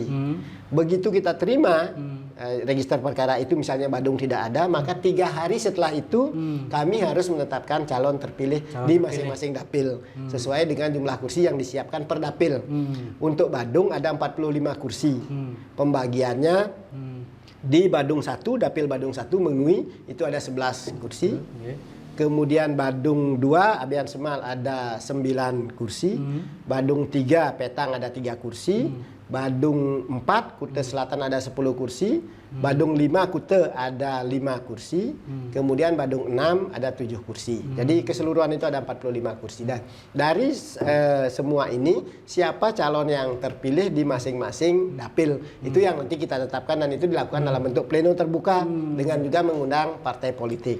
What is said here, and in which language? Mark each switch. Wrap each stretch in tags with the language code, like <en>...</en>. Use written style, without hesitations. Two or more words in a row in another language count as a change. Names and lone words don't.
<id>Begitu kita terima register perkara itu, misalnya Badung tidak ada, maka 3 hari setelah itu kami harus menetapkan calon terpilih di masing-masing dapil sesuai dengan jumlah kursi yang disiapkan per dapil. Untuk Badung ada 45 kursi. Pembagiannya di Badung 1, dapil Badung 1 Mengui itu ada 11 kursi. Kemudian Badung 2, Abian Semal ada 9 kursi. Badung 3, Petang ada 3 kursi. Badung 4, Kute Selatan ada 10 kursi. Badung 5, Kute ada 5 kursi. Kemudian Badung 6 ada 7 kursi. Jadi keseluruhan itu ada 45 kursi. Dan dari semua ini, siapa calon yang terpilih di masing-masing dapil, itu yang nanti kita tetapkan, dan itu dilakukan dalam bentuk pleno terbuka dengan juga mengundang partai politik.</id>